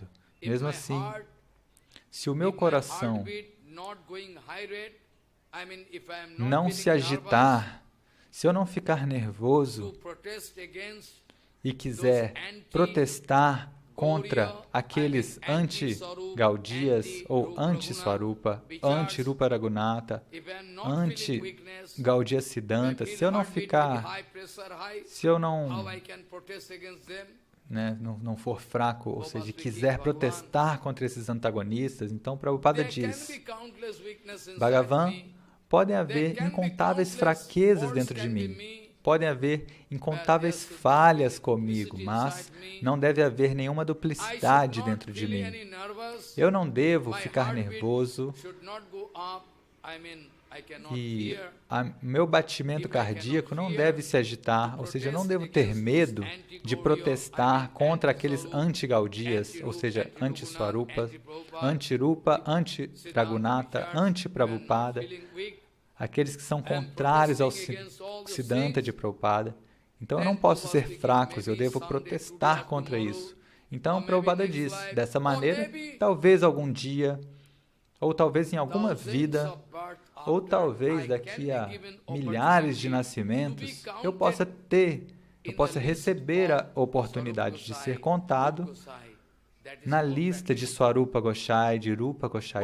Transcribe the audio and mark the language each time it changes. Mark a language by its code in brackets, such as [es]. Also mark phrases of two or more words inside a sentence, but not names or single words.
[pt] Mesmo assim, se o meu coração não se agitar, se eu não ficar nervoso e quiser protestar contra aqueles anti-Gaudias ou anti-Swarupa, anti-Rupa Raghunatha, anti-Gaudiya Siddhanta, se eu não ficar, se eu não for fraco, ou seja, quiser protestar contra esses antagonistas, então Prabhupada diz, Bhagavan, podem haver incontáveis fraquezas dentro de mim, podem haver incontáveis falhas comigo, mas não deve haver nenhuma duplicidade dentro de mim. Eu não devo ficar nervoso e meu batimento cardíaco não deve se agitar, ou seja, eu não devo ter medo de protestar contra aqueles anti-Gaudias, ou seja, anti-Swarupa, anti-Rupa, anti-Raghunatha, anti-Prabhupada, aqueles que são contrários ao Siddhanta de Prabhupada. Então eu não posso ser fraco, eu devo protestar contra isso. Então Prabhupada diz, dessa maneira, talvez algum dia, ou talvez em alguma vida, ou talvez daqui a milhares de nascimentos, eu possa receber a oportunidade de ser contado na lista de Swarupa Gosai, de Rupa Gosai.